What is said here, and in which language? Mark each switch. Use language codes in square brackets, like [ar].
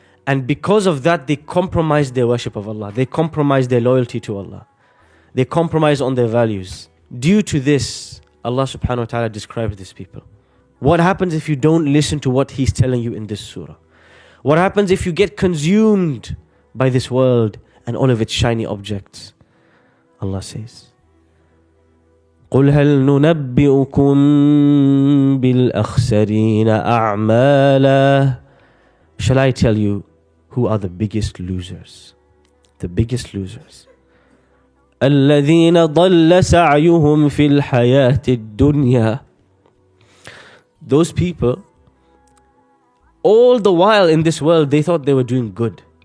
[en] And because of that, they compromised their worship of Allah. They compromised their loyalty to Allah. They compromised on their values. Due to this, Allah subhanahu wa ta'ala describes these people. What happens if you don't listen to what He's telling you in this surah? What happens if you get consumed by this world and all of its shiny objects? Allah says, [ar] قُلْ هَلْ نُنَبِّئُكُمْ بِالْأَخْسَرِينَ أَعْمَالًا. [en] Shall I tell you who are the biggest losers? The biggest losers. [ar] الَّذِينَ ضَلَّ سَعْيُهُمْ فِي الْحَيَاةِ الدُّنْيَا. [en] Those people, all the while in this world, they thought they were doing good.